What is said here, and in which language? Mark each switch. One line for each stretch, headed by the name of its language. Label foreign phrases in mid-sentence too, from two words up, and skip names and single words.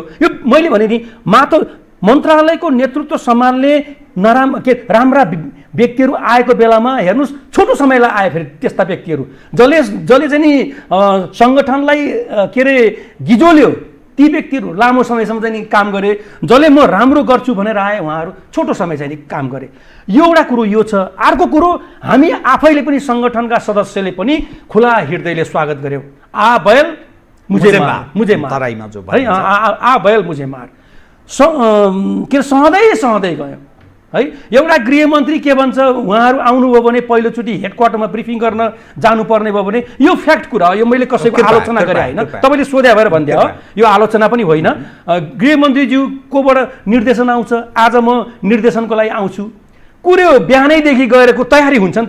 Nepali: यो मैले भने नि मन्त्रालयको नेतृत्व सम्हाल्ने राम्रा व्यक्तिहरू आएको बेलामा हेर्नुहोस्, छोटो समयलाई आए फेरि त्यस्ता व्यक्तिहरू जसले चाहिँ नि सङ्गठनलाई के अरे गिजोल्यो, ती व्यक्तिहरू लामो समयसम्म चाहिँ नि काम गरे। जसले म राम्रो गर्छु भनेर आए उहाँहरू छोटो समय चाहिँ नि काम गरे। यो एउटा कुरो यो छ। अर्को कुरो, हामी आफैले पनि सङ्गठनका सदस्यले पनि खुला हृदयले स्वागत गऱ्यौँ।
Hindi: आ बैल मुझे मार
Nepali: है,
Hindi: आ बैल मुझे मार
Nepali: के सहँदै गयौँ है। एउटा गृहमन्त्री के भन्छ, उहाँहरू आउनुभयो भने पहिलोचोटि हेडक्वार्टरमा ब्रिफिङ गर्न जानुपर्ने भयो भने यो फ्याक्ट कुरा हो। यो मैले कसैको आलोचना गरेँ होइन, तपाईँले सोध्या भएर भनिदिए हो, यो आलोचना पनि होइन। गृहमन्त्रीज्यूकोबाट निर्देशन आउँछ, आज म निर्देशनको लागि आउँछु, कुरो बिहानैदेखि गएरको तयारी हुन्छ नि त।